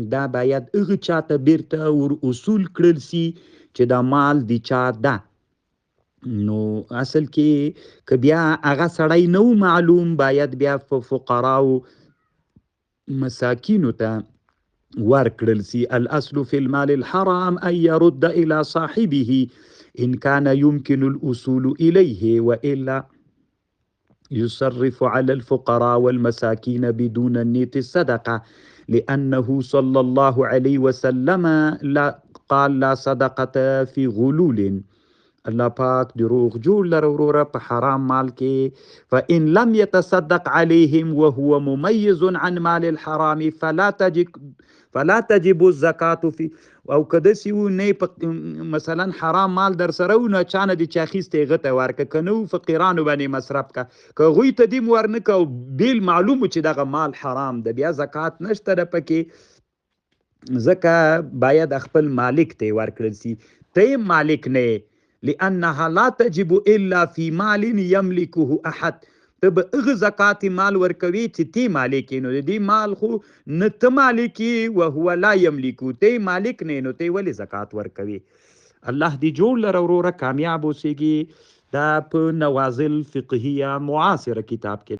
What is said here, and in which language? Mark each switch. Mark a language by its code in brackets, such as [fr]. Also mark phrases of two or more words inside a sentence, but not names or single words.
[ps] دا باید هغه چاته بیرته ور اصول کړل سي چې دا مال د چا ده. نو اصل کې که بیا هغه سړی نو معلوم، باید بیا فقراو مساکینو ته ورکړل سي. [ar] الاصل في المال الحرام ان يرد الى صاحبه ان كان يمكن الوصول اليه والا يصرف على الفقراء والمساكين بدون النية الصدقة، لأنه صلى الله عليه وسلم قال لا صدقة في غلول. [ps] الله پاک دروغ جوړ لره وروره په حرام مال کې. [ar] فإن لم يتصدق عليهم وهو مميز عن مال الحرام فلا تجب الزکات فی. [ps] او که داسې و نه مثلا حرام مال در سره و، نه چانه د چا اخیستی هغه ته ورکړه، که نه و فقیرانو باندې مصرف کړه. که هغوی ته دې ورنه کړه او بیل معلوم چې دغه مال حرام ده، بیا زکات نشته ده پکې. ځکه باید خپل مالک ته یې ورکړل سي. ته یې مالک نه یې، [ar] لأنها لا تجب إلا في مال يملكه أحد. [ps] ته به هغه زکات مال ورکوي چې تی مالک یې. نو د دې مال خو نه ته مالک یې، [ar] وهو لا یملکو، [ps] ته مالک نه، نو ته ولې زکات ورکوي؟ الله دې جوړ لره وروره کامیاب اوسېږي. دا په نوازل فقهیه معاصره کتاب کې.